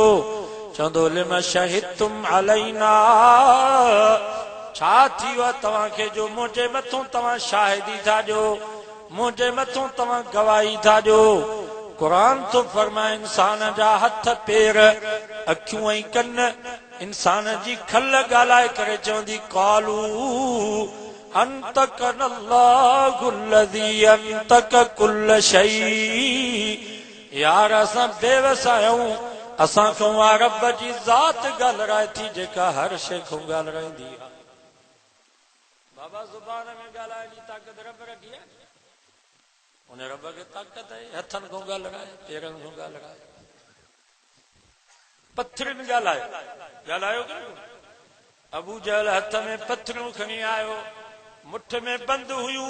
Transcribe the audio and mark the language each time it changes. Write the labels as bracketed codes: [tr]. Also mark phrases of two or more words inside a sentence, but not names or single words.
[sd] चवंदो [ar] لم شهدتم علينا, [sd] छा थी वियो तव्हांखे जो मुंहिंजे मथां तव्हां शाहिदी था ॾियो, मुंहिंजे मथां तव्हां गवाही था ॾियो। क़ुरान थो फरमाए इंसान जा हथ पेर अखियूं ऐं कन इंसान जी खल ॻाल्हाए करे चवंदी [ar] قالوا أنطقنا الله الذي أنطق كل شيء. [sd] यार असां बेवस आहियूं, असां खां रब जी ज़ात ॻाल्हाए थी जेका हर शइ खां ॻाल्हाईंदी आहे। बाबा ज़ुबान में ॻाल्हाइण जी ताक़त रब रखी आहे, उन रब खे ताक़त आहे हथनि खां ॻाल्हाए, पेरनि खां ॻाल्हाए, पथरनि ॻाल्हायो कि अबू जहल हथ में पथरियूं खणी आयो, मुठ में बंद हुयूं।